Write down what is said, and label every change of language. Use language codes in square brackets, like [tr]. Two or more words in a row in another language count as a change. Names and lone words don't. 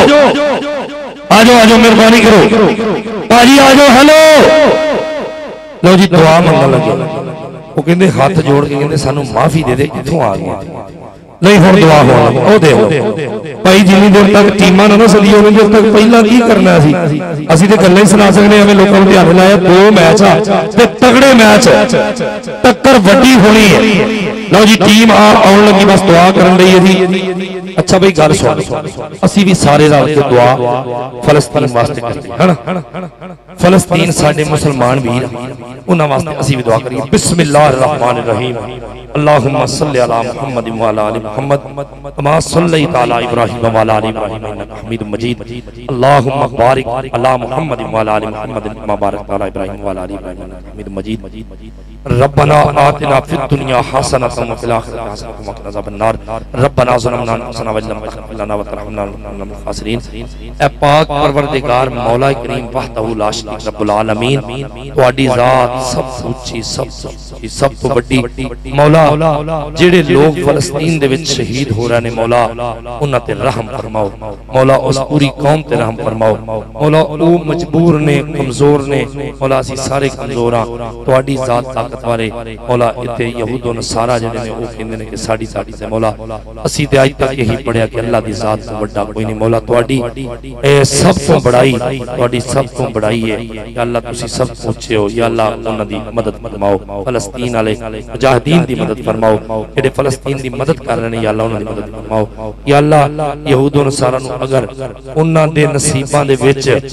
[pa] جاؤ مہربانی کرو بھاجی آ جاؤ ہیلو لو جی دعا منگن لگے وہ کہندے ہاتھ جوڑ کے کہندے سانوں معافی دے دے کتھوں آ گیا نہیں ہن دعا ہو او دے بھائی جنی دیر تک ٹیماں نہ سدی انی دیر تک پہلا کی کرنا سی اسی تے گلاں ہی سنا سکنے ہمیں لوگوں نے دھیان لایا 2 میچ تے تگڑے میچ ٹکر وڈی ہونی ہے لو جی ٹیم آؤن لگی بس دعا کرن لئی ہے اچھا بھائی گل سن اسی بھی سارے رل کے دعا فلسطین واسطے کرتے ہے نا فلسطین ساڈے مسلمان ویر انہاں واسطے اسی بھی دعا کریے [ar] بسم الله الرحمن الرحيم اللهم صل على محمد و على آل محمد كما صليت على إبراهيم و على آل إبراهيم إنك حميد مجيد اللهم بارك على محمد و على آل محمد كما باركت على إبراهيم و على آل إبراهيم إنك حميد مجيد ربنا آتنا في الدنيا حسنة و في الآخرة حسنة و قنا عذاب النار ربنا ظلمنا أنفسنا و لم تغفر لنا و ترحمنا لنكونن من الخاسرين [pa] اے پاک پروردگار مولا کریم [ar] وحده لا شريك رب العالمين [pa] تہاڈی ذات سب اونچی سب تو بڑی مولا جیڑے لوگ فلسطین دے وچ شہید ہو رہے نے مولا انہاں تے رحم فرماؤ مولا اس پوری قوم تے رحم فرماؤ مولا او مجبور نے کمزور نے مولا اسی سارے کمزور ہاں تہاڈی ذات طاقت والے مولا ایتھے یہود اور نصاریٰ جیڑے نے او کہندے نے کہ ساڈی طاقت ہے مولا اسی تے اج تک یہی پڑھیا کہ اللہ دی ذات تو بڑا کوئی نہیں مولا تہاڈی اے سب تو بڑائی تہاڈی سب تو بڑائی ہے [ar] يا الله [pa] تسی سب پچھے ہو [ar] يا الله [pa] انہاں دی مدد فرماؤ فلسطین والے مجاہدین دی مدد فرماؤ جیڑے فلسطین دی مدد کر رہے ہیں [ar] يا الله [pa] انہاں دی مدد فرماؤ [ar] يا الله [pa] یہود اور نصاریٰ نوں اگر انہاں دے نصیباں دے وچ